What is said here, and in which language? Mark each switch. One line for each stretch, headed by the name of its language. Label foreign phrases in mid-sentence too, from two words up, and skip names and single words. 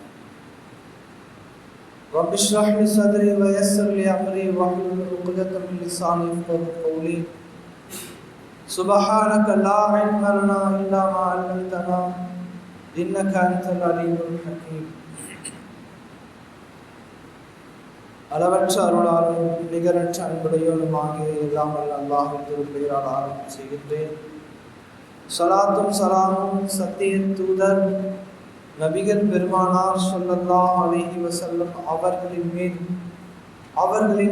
Arabic: رب اشرح لي صدري ويسر لي أمري واحلل عقدة من لساني يفقهوا قولي. سبحانك لا علم لنا إلا ما علمتنا إنك أنت العليم الحكيم.
Tamil: அளவற்ற அருளாலும் நிகரற்ற அன்புடையோனுமாகிய எல்லாம் வல்ல அல்லாஹ்வின் திருப்பெயரால் ஆரம்பம் செய்கின்றேன். ஸலாத்தும் ஸலாமும் சத்திய தூதர் நபிகள் பெருமானார்
Arabic: صلى الله عليه وسلم
Tamil: அவர்களின் மீது, அவர்களின்